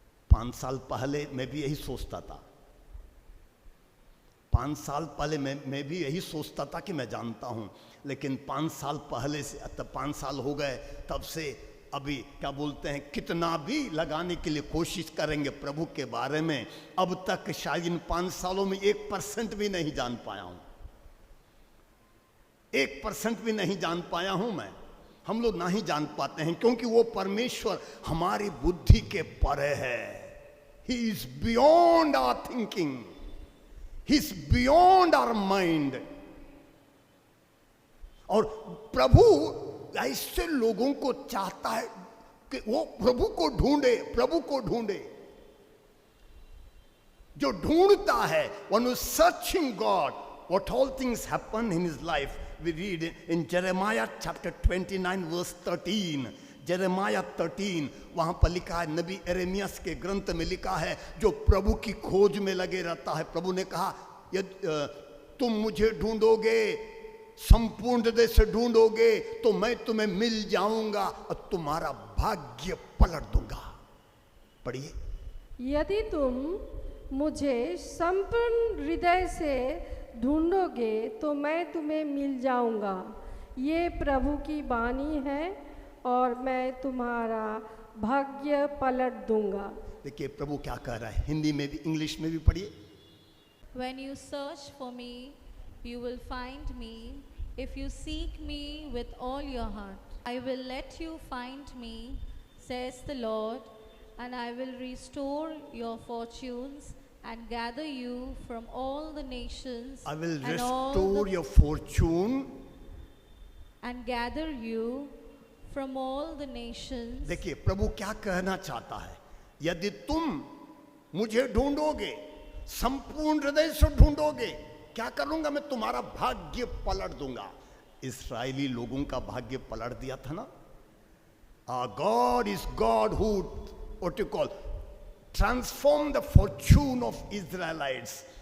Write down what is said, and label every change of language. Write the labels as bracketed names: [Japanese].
[Hindi] 5 साल पहले मैं भी यही सोचता था, 5 साल पहले मैं भी यही सोचता था कि मैं जानता हूं, लेकिन 5 साल पहले से, तब 5 साल हो गए, तब से अभी क्या बोलते हैं, कितना भी लगाने के लिए कोशिश करेंगे प्रभु के बारे में, अब तक शायद इन 5 सालों में 1% भी नहीं जान पाया हूं, 1% भी नहीं जान पाया हूं मैं। हम लोग नहीं जान पाते हैं क्योंकि वो परमेश्वर हमारी बुद्धि के परे है। [English] He is beyond our thinking. He is beyond our mind. [Hindi] और प्रभु ऐसे लोगों को चाहता है कि वो प्रभु को ढूंढे, प्रभु को ढूंढे। जो ढूंढता है, [English] one who is searching God, what all things happen in his life. We read in Jeremiah chapter 29 verse 13, [Hindi] यिर्मयाह 13 वहां पर लिखा है, नबी यिर्मयाह के ग्रंथ में लिखा है, जो प्रभु की खोज में लगे रहता है, प्रभु ने कहा यदि तुम मुझे ढूंढोगे, संपूर्ण हृदय से ढूंढोगे, तो मैं तुम्हें मिल जाऊंगा और तुम्हारा भाग्य पलट दूंगा। पढ़िए। यदि तुम मुझे संपूर्ण हृदय से ढूंढोगे तो मैं तुम्हें मिल जाऊंगा, ये प्रभु की वाणी है, और मैं तुम्हारा भाग्य पलट दूंगा। देखिए प्रभु क्या कह रहा है, हिंदी में भी इंग्लिश में भी पढ़िए। [English] When you search for me, you will find me, if you seek me with all your heart. I will let you find me, says the Lord, and I will restore your fortunes and gather you from all the nations. I will and all restore the- your fortune. and gather you from all the nations. [Hindi] देखिए प्रभु क्या कहना चाहता है, यदि तुम मुझे ढूंढोगे, संपूर्ण हृदय से ढूंढोगे, क्या करूंगा, मैं तुम्हारा भाग्य पलट दूंगा। इस्राएली लोगों का भाग्य पलट दिया था ना। [English] God is God who what you call transform the fortune of Israelites.